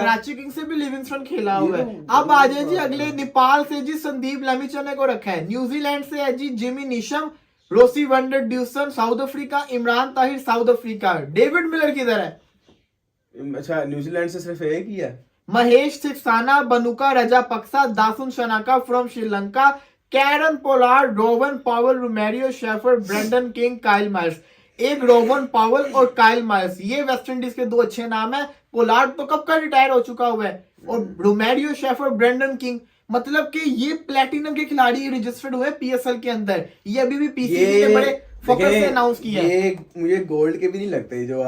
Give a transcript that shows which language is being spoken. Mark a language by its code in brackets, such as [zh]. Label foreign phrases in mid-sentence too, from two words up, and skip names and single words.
[ur] کراچی کنگز سے بھی لیونگسٹن کھیلا ہوا ہے۔ اب آ جائے جی اگلے، نیپال سے جی سندیپ لمیچنے کو رکھا ہے. نیوزی لینڈ سے ہے جی جمی نیشم، روسی وان ڈر ڈوسن، ساؤتھ افریقہ عمران طاہر، ساؤتھ افریقہ. ڈیوڈ ملر کدھر ہے? اچھا، نیوزی لینڈ سے صرف ایک ہی ہے. مہیش سکسانا، بنوکا رجاپکسا، داسن شناکا فرام سری لنکا، کیرن پولارڈ، روون پاول، رومیریو شیفر، برینڈن کنگ، کائل مائلز. ایک روون پاول اور کائل مائلز، یہ ویسٹ انڈیز کے دو اچھے نام ہے. پولارڈ تو کب کا ریٹائر ہو چکا ہوا ہے، اور رومیریو شیفر، برینڈن کنگ، مطلب کہ یہ پلاٹینم کے کھلاڑی رجسٹرڈ ہوئے پی ایس ایل کے اندر. یہ ابھی بھی پی سی بی نے بڑے فوکس سے اناؤنس کیا ہے. یہ مجھے گولڈ کے بھی نہیں لگتے جو آگے.